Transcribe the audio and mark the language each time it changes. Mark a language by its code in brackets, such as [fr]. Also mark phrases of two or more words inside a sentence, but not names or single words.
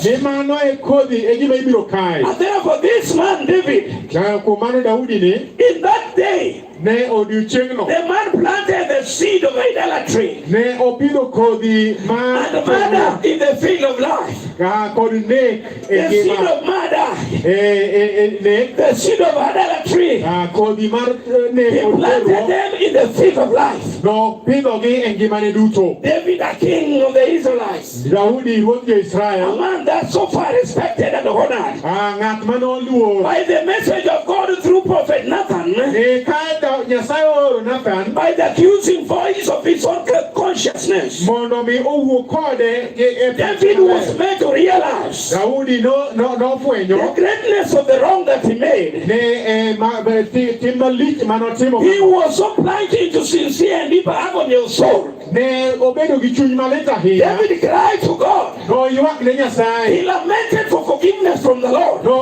[en] And therefore this man David, in that day, the man planted the seed of idolatry and murder in the field of life. The seed of murder, the seed of idolatry, he planted them in the field of life. [luo] No pidhogi e ngimane duto. [en] David, a king of the Israelites. [luo] Daudi ruodh jo-Israel. [en] A man that's so far respected and honored. [luo] Ng'at mane oluor. [en] By the message of God through prophet Nathan. [luo] Ka Nyasaye ooro Nathan. [en] By the accusing voice of his own consciousness. [luo] Mondo mi owuo kode. [en] David was made to realize. [luo] Daudi nofwenyo. [en] The greatness of the wrong that he made. He was so plunged into sincere and deep agony of soul. David cried to God. He lamented for forgiveness from the Lord.